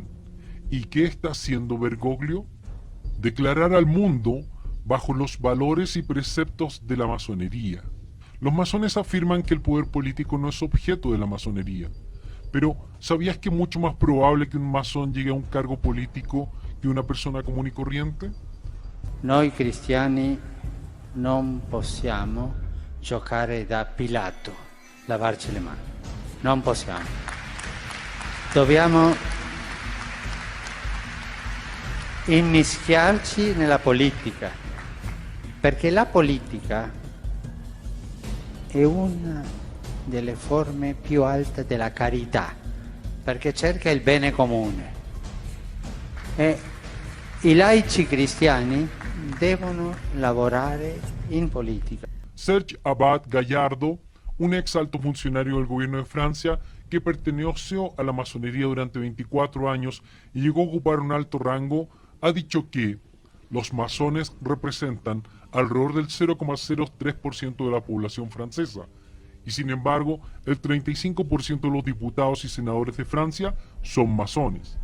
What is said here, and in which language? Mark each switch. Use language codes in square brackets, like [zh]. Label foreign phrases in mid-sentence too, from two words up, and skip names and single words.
[es] ¿Y qué está haciendo Bergoglio? Declarar al mundo bajo los valores y preceptos de la masonería. Los masones afirman que el poder político no es objeto de la masonería. Pero, ¿sabías que es mucho más probable que un masón llegue a un cargo político que una persona común y corriente? [it] Noi cristiani non possiamo giocare da Pilato, lavarci le mani. Non possiamo. Dobbiamo immischiarci nella politica, perché la politica è una delle forme più alte della carità, perché cerca il bene comune. E i laici cristiani devono lavorare in politica. [es] Serge Abad Gallardo, un ex alto funcionario del gobierno de Francia que perteneció a la masonería durante 24 años y llegó a ocupar un alto rango, ha dicho que los masones representan alrededor del 0,03% de la población francesa, y sin embargo el 35% de los diputados y senadores de Francia son masones.